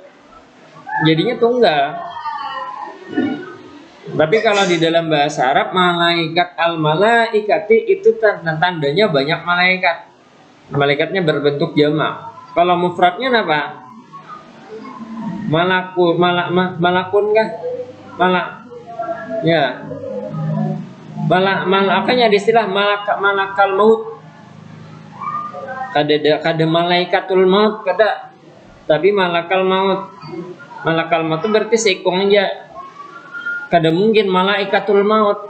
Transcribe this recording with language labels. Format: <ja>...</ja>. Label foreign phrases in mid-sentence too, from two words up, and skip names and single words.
<id>Jadinya tunggal. Tapi kalau di dalam bahasa Arab malaikat al-malaikati itu tandanya banyak malaikat. Malaikatnya berbentuk jamak. Kalau mufradnya apa? Malakun kah? Ya. Makanya istilah</id> <ar>ملك الموت.</ar> <bjn>Kada</bjn> <ar>ملائكة الموت</ar> <bjn>kada.</bjn> <id>Tapi</id> <ar>ملك الموت. ملك الموت</ar> <id>itu berarti seekong aja. Kada mungkin</id> <ar>ملائكة الموت.</ar>